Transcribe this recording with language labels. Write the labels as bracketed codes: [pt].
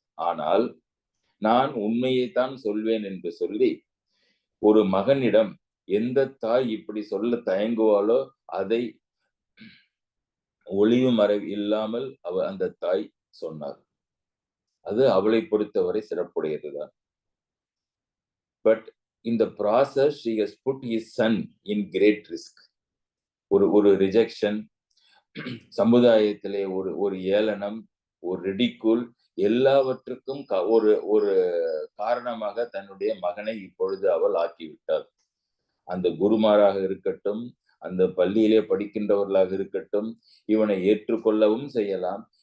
[ta] ஆனால் நான் உண்மையைத்தான் சொல்வேன் என்று சொல்லி ஒரு மகனிடம் எந்த தாய் இப்படி சொல்ல தயங்குவாளோ அதை ஒளிவு மறைவு இல்லாமல் அந்த தாய் சொன்னார். அது அவளை பொறுத்தவரை சிறப்புடையதுதான். [en] But in the process she has put his son in great risk. [ta] ஒரு ரிஜெக்ஷன், சமுதாயத்திலே ஒரு ஏளனம், ஒரு ரிடிகூல், எல்லாவற்றுக்கும் ஒரு காரணமாக தன்னுடைய மகனை இப்பொழுது அவள் ஆக்கிவிட்டாள். அந்த குருமாராக இருக்கட்டும், அந்த பள்ளியிலே படிக்கின்றவர்களாக இருக்கட்டும், இவனை ஏற்றுக்கொள்ளவும் செய்யலாம்.